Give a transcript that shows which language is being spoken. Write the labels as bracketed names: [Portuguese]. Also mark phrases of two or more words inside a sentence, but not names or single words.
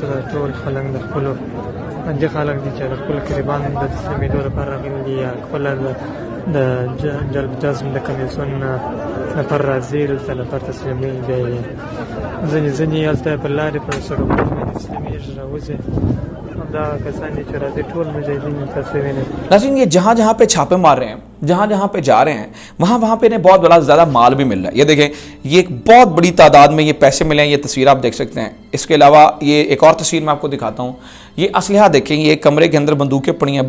[Pashto] د ټول خلک د خپلو دې خلک دي چې د خپلو قریبانو د تسلیمېدو لپاره راغلي دي یا خپله د جلب جزم د کمیسیون لپاره راځي دلته لپاره تسلیمېږي. بیا یې ځینې هلته پر لارې پر سړکونو باندې تسلیمېږي، راوځي. [Hindi] नाज़रीन, ये जहाँ जहाँ पे छापे मार रहे हैं, जहाँ जहाँ पे जा रहे हैं, वहाँ वहाँ पे इन्हें बहुत बड़ा ज़्यादा माल भी मिल रहा है. ये देखें, ये एक बहुत बड़ी तादाद में ये पैसे मिले हैं. ये तस्वीर आप देख सकते हैं. इसके अलावा ये एक और तस्वीर मैं आपको दिखाता हूँ. ये असलहा देखें, ये कमरे के अंदर बंदूकें पड़ी हैं.